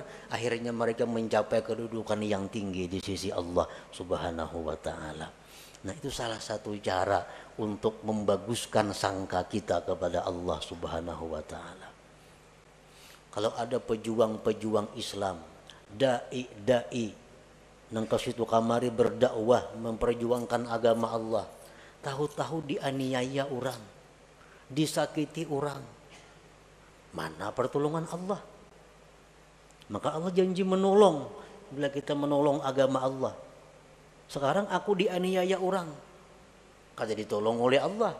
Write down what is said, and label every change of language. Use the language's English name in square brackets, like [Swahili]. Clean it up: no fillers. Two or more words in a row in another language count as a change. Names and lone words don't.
[Indonesian] Akhirnya mereka mencapai kedudukan yang tinggi di sisi [Arabic] الله سبحانه وتعالى. [Indonesian] Nah, itu salah satu cara untuk membaguskan sangka kita kepada [Arabic] الله سبحانه وتعالى. [Indonesian] Kalau ada pejuang-pejuang Islam, dai-dai [Banjar] nang kasitu kamari [Indonesian] berdakwah memperjuangkan agama Allah, tahu-tahu dianiaya orang, disakiti orang, mana pertolongan Allah? Maka Allah janji menolong bila kita menolong agama Allah. Sekarang aku dianiaya orang, kata ditolong oleh Allah.